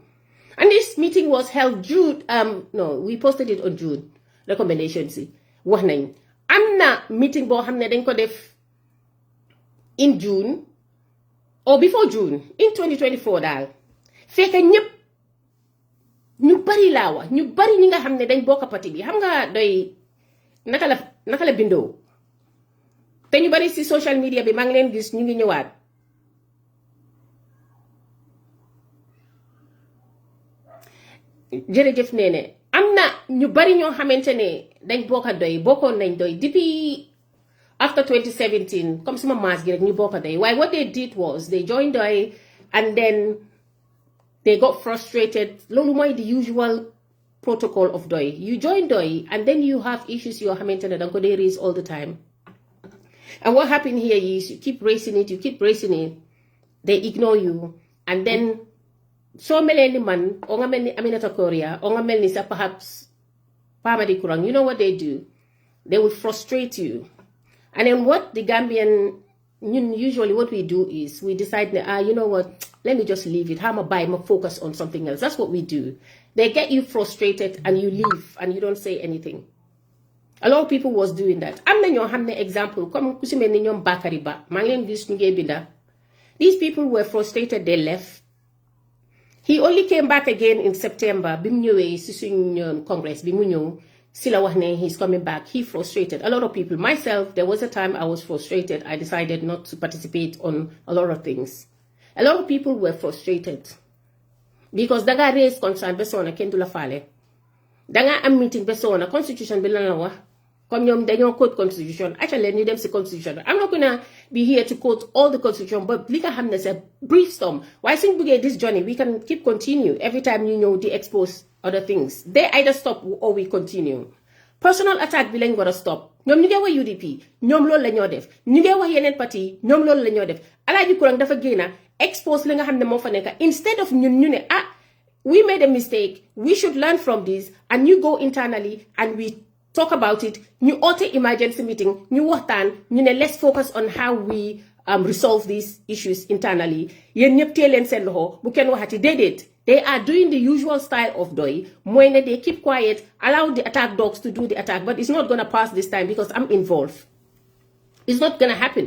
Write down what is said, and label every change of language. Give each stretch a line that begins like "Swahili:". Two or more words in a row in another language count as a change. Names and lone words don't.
English: And this meeting was held June, we posted it on June,
Wolof: recommendations yi wax nañ am na meeting boo xam ne dañ ko def
English: in June or before June in 2024
Wolof: daal fekk ñëpp ñu bari laa wax ñu bari ñi nga xam ne dañ bokk parti bi xam nga doy naka la bindoo te ñu bari si
English: social media
Wolof: bi maa ngi leen gis ñu ngi ñëwaat jërëjëf nee ne am na ñu bari ñoo xamante ne dañ bokkoon nañ doy depuis after 2017 comme suma maas gi rek ñu bokk doy waaye
English: what they did was they joined doy and then they got frustrated
Wolof: loolu mooy
English: the usual protocol of doy you join doy and then you have issues
Wolof: yoo xamante ne danga ko dee
English: raise all the time and what happened here is you keep raising it they ignore you and then
Wolof: soo melee ni man o nga mel ni Aminata Korea o nga mel ni sa perhaps Pamadi Kurang,
English: you know what they do? They will frustrate you. And then what the Gambian, usually what we do is we decide, you know what, let me just leave it. How am I focus on something else? That's what we do. They get you frustrated and you leave and you don't say anything. A lot of people was doing that.
Wolof: am na ñoo xam ne example comme ku si mel ni ñoom Bakary Ba maa ngi leen gis ñu ngee binda.
English: These people were frustrated, they left. He only came back again in September.
Wolof: Bi mu ñëwee si suñ congress bi mu ñëw si la wax ne
English: he's coming back. He frustrated a lot of people. Myself, there was a time I was frustrated. I decided not to participate on a lot of things. A lot of people were frustrated because
Wolof: danga raise concern besona kenn du la faale. Danga am meeting besona constitution bi lan la wax. Comme ñoom dañoo quote constitution actually ñu dem si constitution.
English: I'm not gonna be here to quote all the constitution but
Wolof: li nga xam ne
English: c'est brief storm
Wolof: waaye suñ bëggee
English: this journey we can keep continue every time
Wolof: ñu ñëw di
English: expose other things they either stop or we continue.
Wolof: Personal attack bi lañ war a stop ñoom ñu ngi wax UDP ñoom loolu la ñoo def ñu ngi wax yeneen parti ñoom loolu la ñoo def Alaaji Kurang dafa génna expose li nga xam ne moo fa nekk
English: instead of ñun ñu ne we made a mistake we should learn from this and you go internally and we talk about it,
Wolof: ñu oote emergency meeting, ñu waxtaan, ñu ne
English: let's focus on how we resolve these issues internally.
Wolof: Yéen ñëpp tee leen seen loxo bu kenn waxati déedéet.
English: They are doing the usual style of doy.
Wolof: Mooy ne
English: they keep quiet, allow the attack dogs to do the attack, but it's not gonna pass this time because I'm involved. It's not gonna happen.